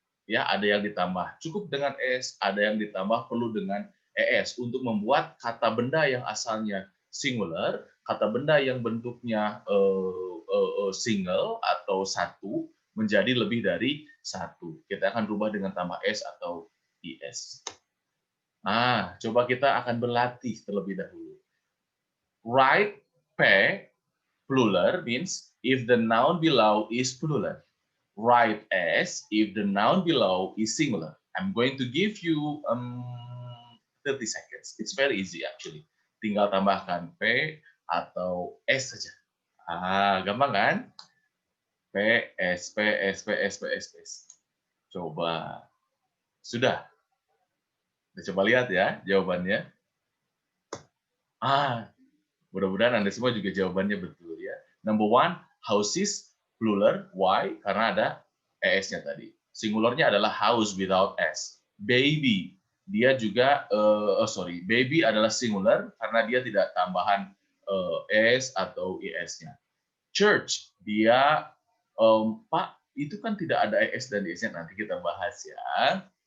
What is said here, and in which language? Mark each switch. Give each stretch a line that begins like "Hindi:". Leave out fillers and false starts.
Indonesian: Ya, ada yang ditambah cukup dengan s, ada yang ditambah perlu dengan es untuk membuat kata benda yang asalnya singular, kata benda yang bentuknya single atau satu menjadi lebih dari satu. Kita akan rubah dengan tambah s atau is. Nah, coba kita akan berlatih terlebih dahulu.
English: Write P plural means if the noun below is plural. Write S if the noun below is singular. I'm going to give you 30 seconds. It's very easy actually.
Indonesian: Tinggal tambahkan P atau S saja. Gampang kan? P, S, P, S, P, S, P, S, P, S. Coba. Sudah. Kita coba lihat ya jawabannya. Mudah-mudahan Anda semua juga jawabannya betul ya.
English: Number one, houses, plural. Why?
Indonesian: Karena ada es-nya tadi. Singularnya adalah
English: house without s.
Indonesian: Baby, dia juga, baby adalah singular karena dia tidak tambahan s atau es-nya. Church, dia, Pak, itu kan tidak ada es dan es-nya, nanti kita bahas ya.